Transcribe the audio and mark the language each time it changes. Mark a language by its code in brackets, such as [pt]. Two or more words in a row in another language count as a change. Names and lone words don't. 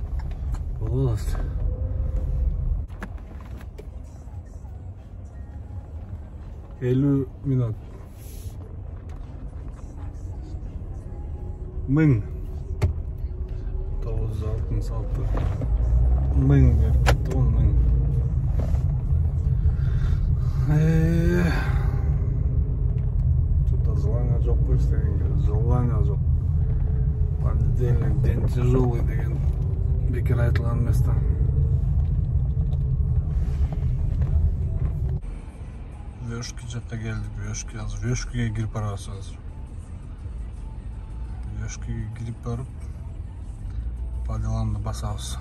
[ky] Болот. 50 минут. 1000. 966. 1000 берди, 1000. [ru] Что-то желание [ky] жок койсу деген, желание жок. [ru] Понедельник день тяжелый [ky] деген бекер айтылган эмес да. Вешки жакка келдик, Вешкиге кирип барабыз азыр. Вешкиге кирип барып, [ru] по делам [ky] басабыз.